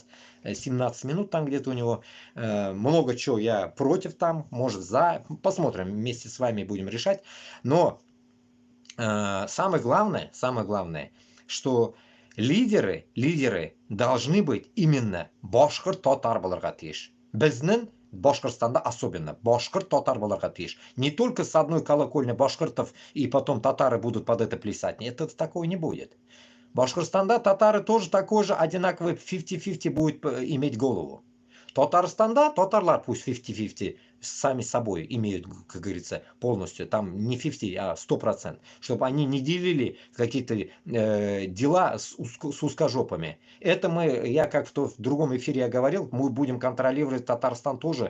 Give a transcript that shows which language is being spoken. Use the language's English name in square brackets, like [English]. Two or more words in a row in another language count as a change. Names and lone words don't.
[Russian] 17 минут там где-то у него. Много чего я против там, может за. Посмотрим, вместе с вами будем решать. Но самое главное, что лидеры должны быть именно [Bashkir] башкорт татар болырга тиеш. Безнең Башкортостанда особенно башкорт татар болырга тиеш. [Russian] Не только с одной колокольни башкортов и потом татары будут под это плясать. Нет, это такого не будет. Башкортостанда татары тоже такой же одинаковый 50-50 будет иметь голову. [Tatar] Татарстанда татарлар [Russian] пусть 50-50 сами собой имеют, как говорится, полностью, там не 50, а 100%, чтобы они не делили какие-то дела с узкожопами. Это я как в другом эфире я говорил, мы будем контролировать Татарстан тоже.